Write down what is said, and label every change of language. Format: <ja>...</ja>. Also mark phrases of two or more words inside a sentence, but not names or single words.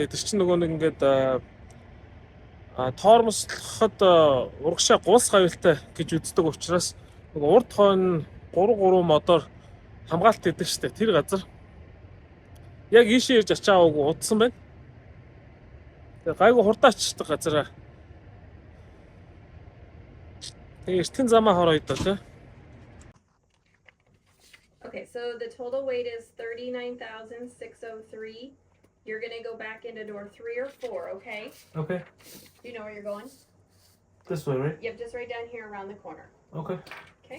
<mn>Тэгээ тэр чинь нөгөө нэг ингээд тоормослоход урагшаа гулс гавилтай гэж үздэг учраас нөгөө урд хойно 3 модоор хамгаалт хийдэг штэ. Тэр газар яг ийшээ ирж ачаагүй удсан байна. Тэгээ гайгүй хурдаачдаг газараа. Тэгээ эртхэн замаа хоройд тий.</mn> <en>Okay, so the total weight is 39,603. You're gonna go back into door 3 or 4, okay? Okay. Do you know where you're going? This way, right? Yep, just right down here around the corner. Okay. Okay?</en>